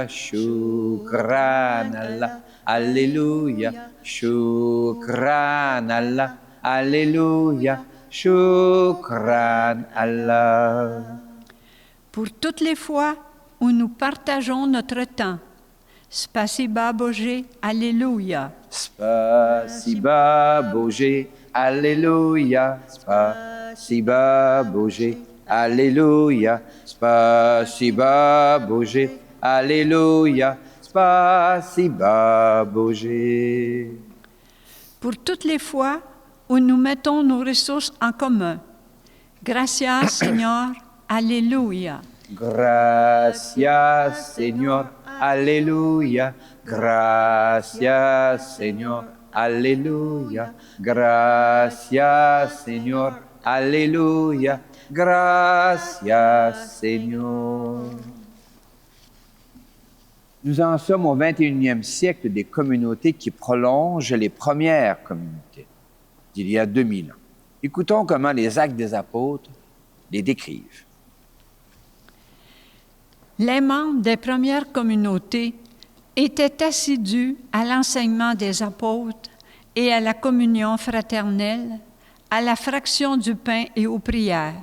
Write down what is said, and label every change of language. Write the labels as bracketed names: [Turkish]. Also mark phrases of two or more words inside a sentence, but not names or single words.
[Arabic] شكرا الله. Alléluia. شكرا الله. Alléluia. شكرا الله. [French] Pour toutes les fois où nous partageons notre temps. [Russian] Спасибо Боже, Alléluia. Спасибо Боже, Alléluia. Спасибо Боже, Alléluia. Спасибо Боже, Alléluia. Спасибо Боже. [French] Pour toutes les fois où nous mettons nos ressources en commun. [Spanish] Gracias, Seigneur. Alléluia. Gracias, Señor. Alléluia. Gracias, Señor. Alléluia. Gracias, Señor. Alléluia. Gracias, Señor. [French] Nous en sommes au 21e siècle des communautés qui prolongent les premières communautés d'il y a 2000 ans. Écoutons comment les Actes des Apôtres les décrivent. Les membres des premières communautés étaient assidus à l'enseignement des apôtres et à la communion fraternelle, à la fraction du pain et aux prières.